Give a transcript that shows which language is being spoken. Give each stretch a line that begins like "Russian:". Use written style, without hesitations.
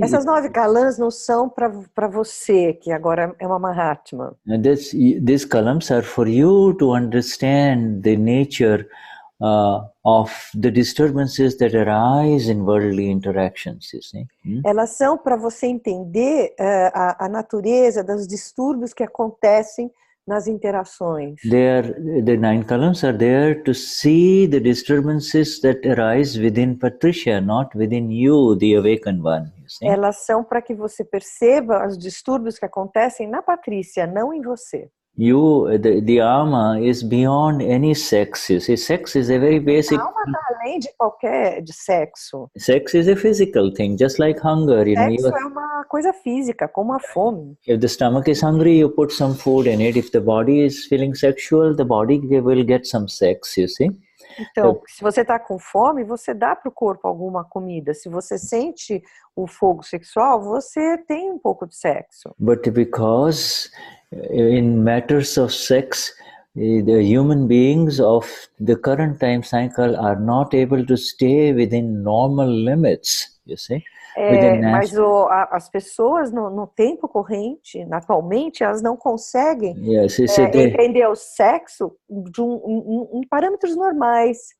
Portuguese: Essas 9 calãs não são para você, que agora é uma Mahatma.
English: And these columns are for you to understand the nature of the disturbances that arise in worldly interactions, you see.
Portuguese: Elas são para você entender a natureza dos distúrbios que acontecem nas interações.
English: The 9 columns are there to see the disturbances that arise within Patricia, not within you, the awakened one. You see?
Portuguese: Elas são para que você perceba os distúrbios que acontecem na Patrícia, não em você.
English: The alma is beyond any sex. You see, sex is a very basic.
Portuguese: A alma está além de sexo.
English: Sex is a physical thing, just like hunger.
Portuguese: Sexo é uma coisa física, como a fome.
English: If the stomach is hungry, you put some food in it. If the body is feeling sexual, the body will get some sex. You see.
Portuguese: Então, se você está com fome, você dá para o corpo alguma comida. Se você sente o fogo sexual, você tem um pouco de sexo.
English: But because in matters of sex, the human beings of the current time cycle are not able to stay within normal limits, you see.
Portuguese: Mas as pessoas no tempo corrente, atualmente, elas não conseguem entender o sexo em parâmetros normais.